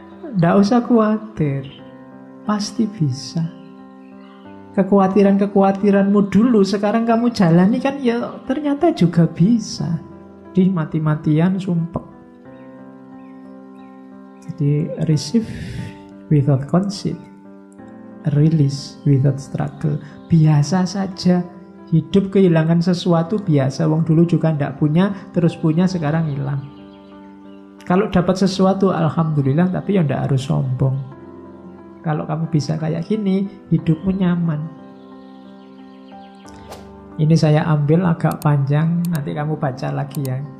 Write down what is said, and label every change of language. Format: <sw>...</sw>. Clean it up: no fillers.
<id>Ndak usah khawatir, pasti bisa. Kekhawatiranmu dulu sekarang kamu jalani kan ya ternyata juga bisa. Di mati-matian sumpek. Jadi</id> <en>receive without conceit, release without struggle.</en> <id>Biasa saja. Hidup kehilangan sesuatu biasa. Wong dulu juga ndak punya, terus punya, sekarang hilang. Kalau dapat sesuatu alhamdulillah, tapi ya ndak harus sombong. Kalau kamu bisa kayak gini, hidupmu nyaman. Ini saya ambil agak panjang, nanti kamu baca lagi ya.</id>